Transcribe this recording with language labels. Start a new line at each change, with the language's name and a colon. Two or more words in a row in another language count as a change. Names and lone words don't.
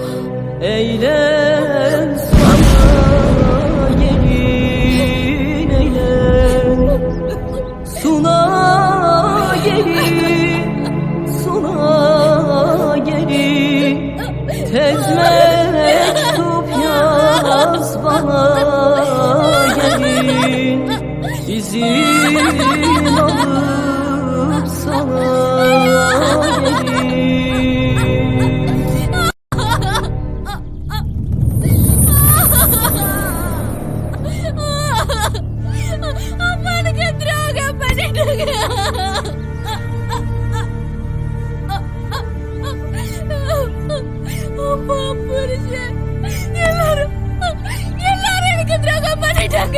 Turkish: Eyle sana gelin eyle suna gelin, suna gelin. Tez mektup yaz bana gelin. İzin alıp sana gelin.
Tamil: அம்மானுக்கு துரோகம் பண்ணிட்டாங்க. அப்பா புருஷன் எல்லாரும் எனக்கு துரோகம் பண்ணிட்டாங்க.